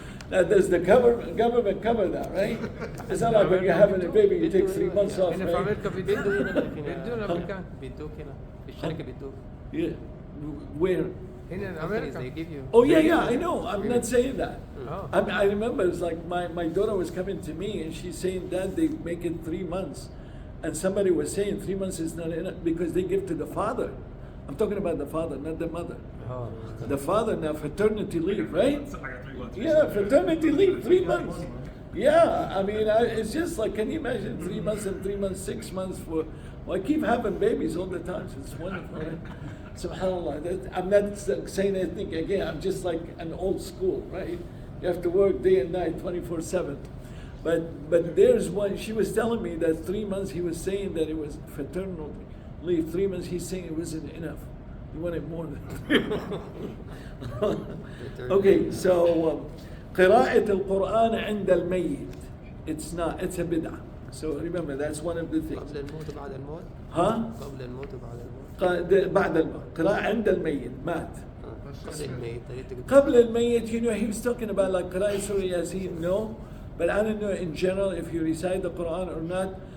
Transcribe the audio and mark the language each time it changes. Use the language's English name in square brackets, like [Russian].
[English] Now, does the government cover that, right? It's not like when you're having a baby, you take 3 months off, [Arabic] هنا في [English] right? [Arabic] امريكا بيدوا هنا بيدوا الامريكان بيدوك هنا في الشركه بيدوك [English] Yeah. Where? [Arabic] هنا الامريكان [English] they give you. Oh, yeah, I know. I'm not saying that. Oh. I remember it's like my daughter was coming to me and she's saying, Dad, they make it 3 months. And somebody was saying 3 months is not enough because they give to the father. I'm talking about the father, not the mother. Oh. The father now, paternity leave, right? Yeah, paternity leave, 3 months. Yeah, I mean, it's just like, can you imagine 3 months and 3 months, 6 months for, well, I keep having babies all the time, so it's wonderful, right? SubhanAllah, I'm not saying anything again, I'm just like an old school, right? You have to work day and night, 24/7. But there's one, she was telling me that 3 months, he was saying that it was fraternal leave. 3 months, he's saying it wasn't enough. He wanted more than 3 months. Okay, so [Arabic] قراءة القرآن عند الميت. [English] It's not, it's a bid'ah. So remember, that's one of the things. [Arabic] قبل الموت وبعد الموت؟ ها؟ قبل الموت وبعد الموت؟ بعد الموت. قراءة عند الميت. مات. قبل الميت. قبل الميت, [English] you know, he was talking about like قراءة Surah Yasin, no. But I don't know in general if you recite the Quran or not.